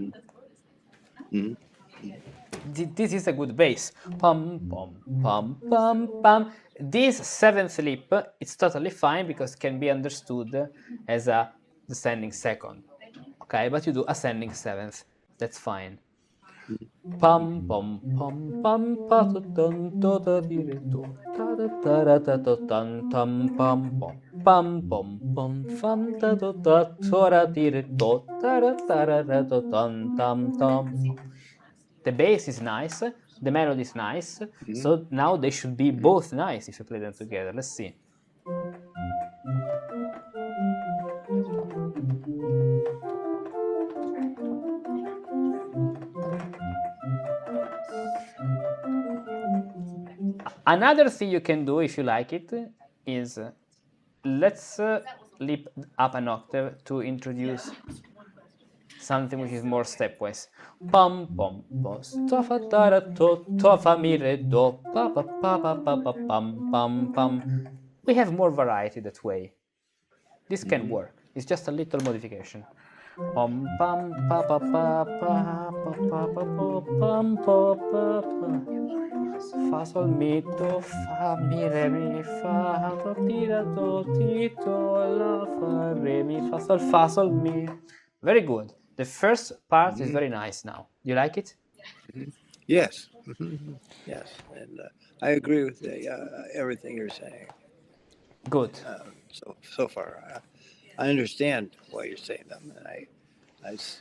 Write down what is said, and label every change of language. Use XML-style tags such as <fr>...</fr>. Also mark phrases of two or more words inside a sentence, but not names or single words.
<en>This is a good bass. Pum, pum, pum, pum, pum. This seventh leap, it's totally fine because it can be understood as a descending second. Okay, but you do ascending seventh. That's fine. Pum, pum, pum, pum, pa, dun, do, da, di, re, do, da, da, da, da, da, dun, tum, pum, pum, pum, pum, pum, fum, da, da, da, do, da, di, re, do, da, da, da, da, da, dun, tum, tum. The bass is nice, the melody is nice, so now they should be both nice if you play them together. Let's see. Another thing you can do if you like it is let's leap up an octave to introduce something which is more stepwise. Pum pum pum, sto fa da da to fa mi re do pa pa pa pa pa pa pum pum pum. We have more variety that way. This can work. It's just a little modification. Pum pum pa pa pa pa pa pa pa pa pum pa pa pa. Fa sol mi do fa mi re mi fa do ti da do ti do la fa re mi fa sol mi. Very good. The first part is very nice now. You like it? Yes. Yes. And I agree with everything you're saying. Good. So far, I understand why you're saying them, and</en>